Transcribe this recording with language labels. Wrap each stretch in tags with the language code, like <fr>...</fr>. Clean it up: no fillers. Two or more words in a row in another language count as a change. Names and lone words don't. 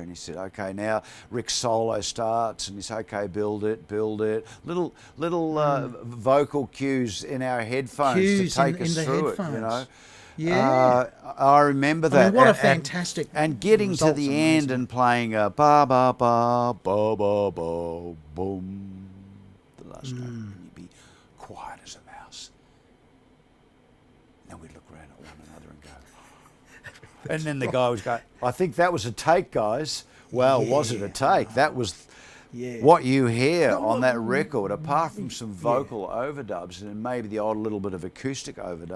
<en>And he said, okay, now Rick's solo starts, and he said, okay, build it. Little vocal cues in our headphones to take us through it, I remember that. I mean, what a fantastic and getting to the end and playing a ba ba ba ba ba ba boom. The last note, and you'd be quiet as a mouse. Then we'd look around at one another and go. And then the guy was going, I think that was a take, guys. Well, was it a take? That was what you hear on that record, apart from some vocal overdubs and maybe the odd little bit of acoustic overdub.</en>